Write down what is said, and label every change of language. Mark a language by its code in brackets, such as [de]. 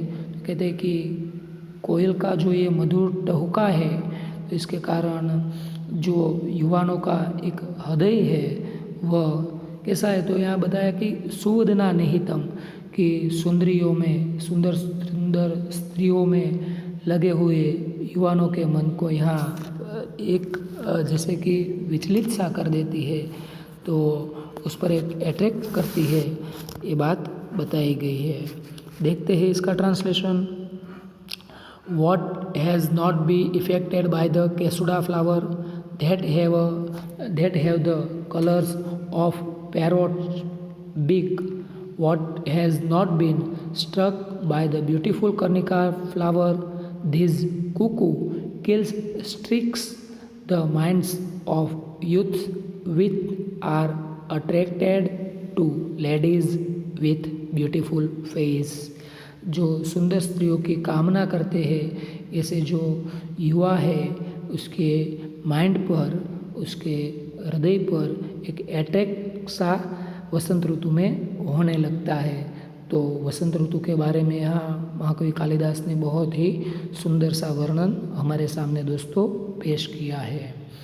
[hi] तो कहते हैं कि कोयल का जो ये मधुर टहुका है, तो इसके कारण जो युवाओं का एक हृदय है वह कैसा है, तो यहाँ बताया कि सुवदना निहितम, कि सुंदरियों में, सुंदर सुंदर स्त्रियों में लगे हुए युवाओं के मन को यहाँ एक जैसे कि विचलित सा कर देती है, तो उस पर एक अट्रैक्ट करती है, ये बात बताई गई है। देखते हैं इसका translation. [en] What has not been affected by the Kesuda flower that have the colors of parrot's beak? What has not been struck by the beautiful Karnika flower? This cuckoo kills streaks the minds of youths which are attracted to ladies with beautiful face. [hi] जो सुंदर स्त्रियों की कामना करते हैं, ऐसे जो युवा है उसके माइंड पर, उसके हृदय पर एक अट्रैक्ट सा वसंत ऋतु में होने लगता है। तो वसंत ऋतु के बारे में यहाँ महाकवि कालिदास ने बहुत ही सुंदर सा वर्णन हमारे सामने दोस्तों पेश किया है।